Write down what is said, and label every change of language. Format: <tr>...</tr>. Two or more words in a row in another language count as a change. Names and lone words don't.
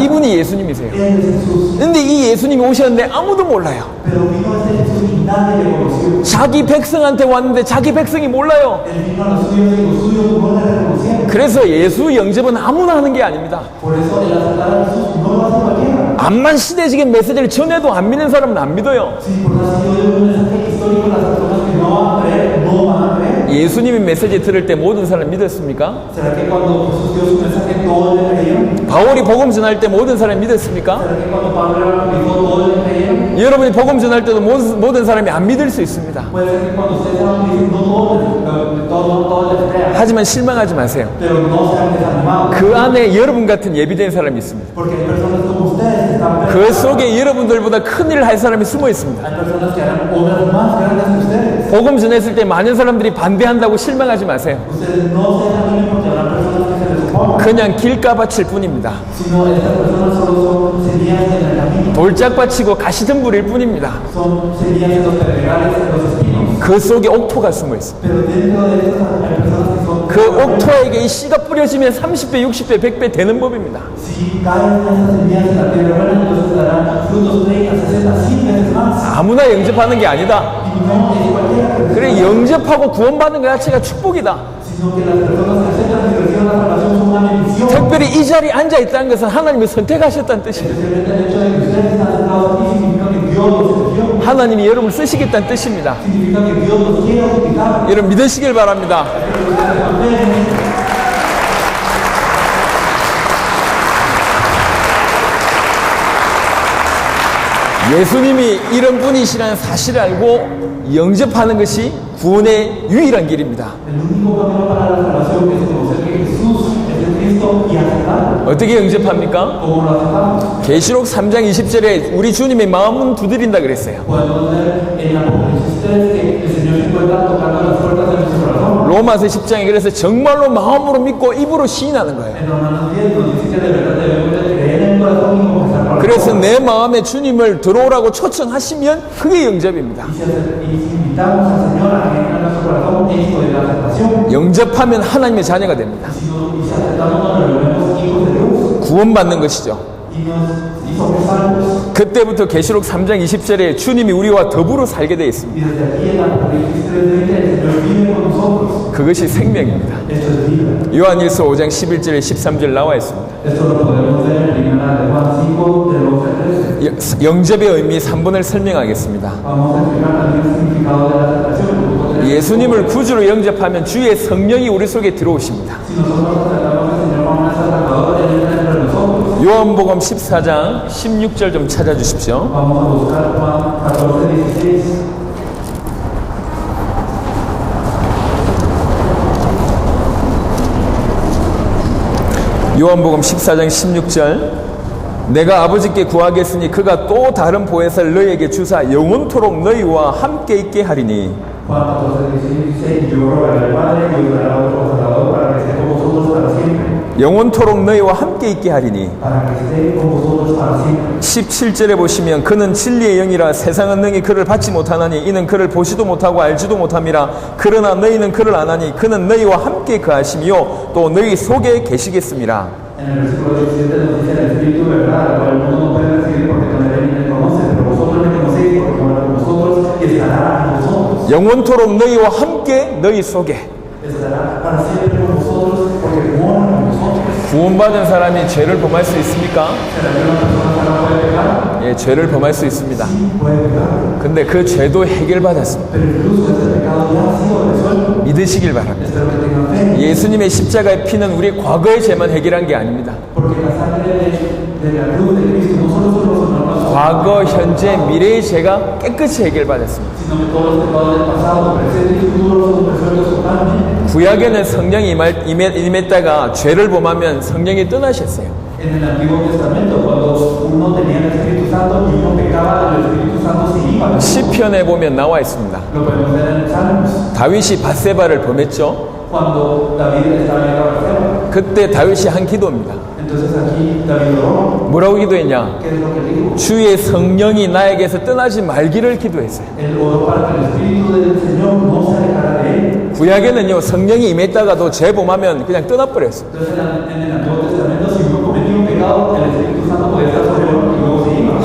<ko>이분이 예수님이세요.</ko> <es>Él es Jesús.</es> <ko>근데 이 예수님이 오셨는데 아무도 몰라요.</ko> <es>Pero vino este Jesús y nadie le conoció.</es> <ko>자기 백성한테 왔는데 자기 백성이 몰라요.</ko> <es>Él vino a los suyos y los suyos no le reconocieron.</es> <ko>그래서 예수 영접은 아무나 하는 게 아닙니다.</ko> <es>Por eso el aceptar a Jesús no lo hace cualquiera.</es> <ko>암만 시대적인 메시지를 전해도 안 믿는 사람은 안 믿어요.</ko> <es>Si por así yo doy un mensaje histórico, las personas que no van a creer, no van a creer.</es> <ko>예수님의 메시지 들을 때 모든 사람 믿었습니까?</ko> <es>¿Será que cuando Jesús dio su mensaje todos le creyeron?</es> <ko>바울이 복음 전할 때 모든 사람이 믿었습니까?</ko> <es>¿Será que cuando Pablo predicó todos le creyeron?</es> <ko>여러분이 복음 전할 때도 모든 사람이 안 믿을 수 있습니다.</ko> <es>Puede ser que cuando ustedes evangelicen no todos les crean.</es> <ko>하지만 실망하지 마세요.</ko> <es>Pero no sean desanimados.</es> <ko>그 안에 여러분 같은 예비된 사람이 있습니다.</ko> <es>Porque hay personas como ustedes que están</es> <ko>그 속에 여러분들보다 큰 일을 할 사람이 숨어 있습니다.</ko> <es>Hay personas que harán obras más grandes que ustedes.</es> <ko>복음 전했을 때 많은 사람들이 반대한다고 실망하지 마세요.</ko> <es>Ustedes no se desanimen porque habrá personas que se les opongan.</es> <ko>그냥 길가밭일 뿐입니다.</ko> <es>Sino estas personas solo son semillas en el camino.</es> <ko>돌짝밭이고 가시덤불일 뿐입니다.</ko> <es>Son semillas en los pedregales, en los espinos.</es> <ko>그 속에 옥토가 숨어 있습니다.</ko> <es>Pero dentro de estas hay personas que son.</es> <ko>그 옥토에게 이 씨가 뿌려지면 30배, 60배, 100배 되는 법입니다.</ko> <es>Si caen esas semillas en la tierra buena, entonces darán frutos 30, 60, 100 veces más.</es> <ko>아무나 영접하는 게 아니다.</ko> <es>Y no es cualquiera que</es> <ko>그래 영접하고 구원받는 것 자체가 축복이다.</ko> <es>sino que las personas que aceptan y reciben la salvación son una bendición.</es> <ko>특별히 이 자리에 앉아 있다는 것은 하나님이 선택하셨다는 뜻입니다.</ko> <es>Especialmente el hecho de que ustedes están sentados aquí significa que Dios los eligió.</es> <ko>하나님이 여러분을 쓰시겠다는 뜻입니다.</ko> <es>Significa que Dios los quiere utilizar.</es> <ko>여러분 믿으시길 바랍니다.</ko> <es>Pero ustedes también.</es> <ko>예수님이 이런 분이시라는 사실을 알고 영접하는 것이 구원의 유일한 길입니다.</ko> <es>El único camino para la salvación es conocer que Jesús es el Cristo y aceptarlo.</es> <ko>어떻게 영접합니까?</ko> <es>¿Cómo lo aceptamos?</es> <ko>계시록 3장 20절에 우리 주님의 마음은 두드린다 그랬어요.</ko> <es>Podemos ver en Apocalipsis 3 que el Señor se encuentra tocando</es> <ko>로마서 10장에 그래서 정말로 마음으로 믿고 입으로 시인하는 거예요.</ko> <es>En Romanos 10 nos dice que de verdad debemos de creer en el corazón y confesar con la</es> <ko>그래서</ko> <es>boca.</es> <ko>내 마음에 주님을 들어오라고 초청하시면 그게 영접입니다.</ko> <es>Y si invitamos al Señor a que entre en nuestro corazón, esto es la aceptación.</es> <ko>영접하면 하나님의 자녀가 됩니다.</ko> <es>Y si aceptamos, nos volvemos hijos de Dios.</es> <ko>구원받는 것이죠.</ko> <es>Y somos salvos.</es> <ko>그때부터 계시록 3장 20절에 주님이 우리와 더불어 살게 되어 있습니다.</ko> <es>Y desde aquí en Apocalipsis 3:20 el Señor vive con nosotros.</es> <ko>그것이 생명입니다.</ko> <es>Esto es vida.</es> <ko>요한일서 5장 11절에 13절 나와 있습니다.</ko> <es>Esto lo podemos ver en primera de Juan 5, del 11 al 13.</es> <ko>영접의 의미 3번을 설명하겠습니다.</ko> <es>Vamos a explicar también el significado de la aceptación.</es> <ko>예수님을 구주로 영접하면 주의 성령이 우리 속에 들어오십니다.</ko> <es>Si nosotros aceptamos al Señor como nuestro Salvador, Él entra entre nosotros.</es> <ko>요한복음 14장 16절 좀 찾아주십시오.</ko> <es>Vamos a buscar Juan 14:16.</es> <ko>요한복음 14장 16절 내가 아버지께 구하겠으니 그가 또 다른 보혜사를 너희에게 주사 영원토록 너희와 함께 있게 하리니</ko> <es>Juan 14:16 dice, yo rogaré al Padre y os dará otro Salvador para que esté con vosotros para siempre.</es> <ko>영원토록 너희와 함께 있게 하리니</ko> <es>Para que esté con vosotros para siempre.</es> <ko>17절에 보시면 그는 진리의 영이라 세상은 능히 그를 받지 못하나니 이는 그를 보지도 못하고 알지도 못함이라 그러나 너희는 그를 아나니 그는 너희와 함께 거하시며 또 너희 속에 계시겠습니다.</ko> <es>En el versículo 17 nos dice el Espíritu de verdad, al cual el mundo no puede recibir porque no le conoce, pero vosotros le conocéis porque mora con vosotros y estará en vosotros.</es> <ko>영원토록 너희와 함께 너희 속에</ko> <es>Estará para siempre con vosotros porque mora con vosotros.</es> <ko>구원받은 사람이 죄를 범할 수 있습니까?</ko> <es>¿Será que una persona sana puede pecar?</es> <ko>예, 죄를 범할 수 있습니다.</ko> <es>Sí, puede pecar.</es> <ko>근데 그 죄도 해결받았습니다.</ko> <es>Pero incluso este pecado ya ha sido resuelto.</es> <ko>믿으시길 바랍니다.</ko> <es>Espero que tengan fe.</es> <ko>예수님의 십자가의 피는 우리 과거의 죄만 해결한 게 아닙니다.</ko> <es>Porque la sangre de la cruz de Cristo no solo solucionó nuestro</es> <ko>과거, 현재, 미래의 죄가 깨끗이 해결받았습니다.</ko> <es>sino que todos los pecados del pasado, presente y futuro son resueltos totalmente.</es> <ko>구약에는 성령이 임했다가 죄를 범하면 성령이 떠나셨어요.</ko> <es>En el Antiguo Testamento, cuando uno tenía el Espíritu Santo y uno pecaba, el Espíritu Santo se iba.</es> <ko>시편에 보면 나와 있습니다.</ko> <es>Lo podemos ver en el Salmos.</es> <ko>다윗이 밧세바를 범했죠.</ko> <es>Cuando David estaba en la Barseba.</es> <ko>그때 다윗이 한 기도입니다.</ko> <es>Entonces aquí David oró.</es> <ko>뭐라고 기도했냐?</ko> <es>¿Qué es lo que dijo?</es> <ko>주의 성령이 나에게서 떠나지 말기를 기도했어요.</ko> <es>Él oró para que el Espíritu del Señor no se alejara de él.</es> <ko>구약에는요, 성령이 임했다가도 죄 범하면 그냥 떠나버렸어요.</ko> <es>Entonces en el Antiguo Testamento, si uno cometía un pecado, el Espíritu Santo podía estar sobre uno y luego se iba.</es>